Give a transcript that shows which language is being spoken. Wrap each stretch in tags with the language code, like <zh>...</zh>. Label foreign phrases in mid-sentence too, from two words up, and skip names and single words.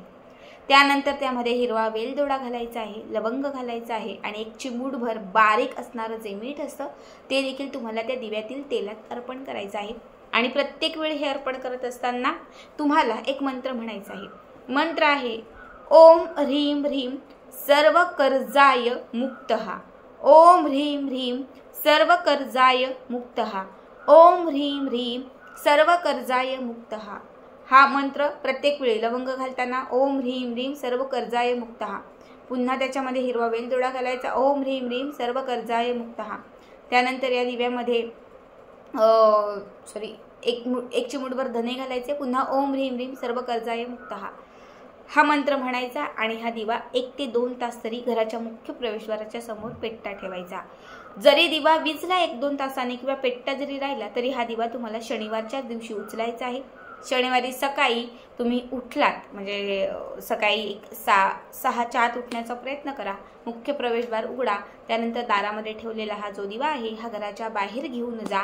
<mr>त्यानंतर त्यामध्ये हिरवा वेलदोडा घालायचा आहे, लवंग घालायचं आहे आणि एक चिमूटभर बारीक असणारं जे मीठ असतं ते देखील तुम्हाला त्या दिव्यातील तेलात अर्पण करायचं आहे। आणि प्रत्येक वेळी हे अर्पण करत असताना तुम्हाला एक मंत्र म्हणायचा आहे। मंत्र आहे</mr> <sa>ओम ह्रीम ह्रीम सर्व कर्जाय मुक्तः, ओम ह्रीम ह्रीम सर्व कर्जाय मुक्तः, ओम ह्रीम ह्रीम सर्व कर्जाय मुक्तः।</sa> <mr>हा मंत्र प्रत्येक वेळी लवंग घालताना</mr> <sa>ओम ह्रीम ह्रीम सर्व कर्जाय मुक्तः,</sa> <mr>पुन्हा त्याच्यामध्ये हिरवा वेलदोडा घालायचा</mr> <sa>ओम ह्रीम ह्रीम सर्व कर्जाय मुक्तः।</sa> <mr>त्यानंतर या दिव्यामध्ये एक चिमूटभर धने घालायचे, पुन्हा</mr> <sa>ओम ह्रीम ह्रीम सर्व कर्जाय मुक्तः</sa> <mr>हा मंत्र म्हणायचा आणि हा दिवा 1 ते 2 तास तरी घराच्या मुख्य प्रवेशद्वाराच्या समोर पेटता ठेवायचा। जरी दिवा विझला 1-2 तासांनी किंवा पेटता जरी राहिला तरी हा दिवा तुम्हाला शनिवारच्या दिवशी उचलायचा आहे। शनिवारी सकाळी तुम्ही उठलात म्हणजे सकाळी 6च्या आत उठण्याचा प्रयत्न करा, मुख्य प्रवेशद्वार उघडा, त्यानंतर दारामध्ये ठेवलेला हा जो दिवा आहे हा घराच्या बाहेर घेऊन जा।</mr>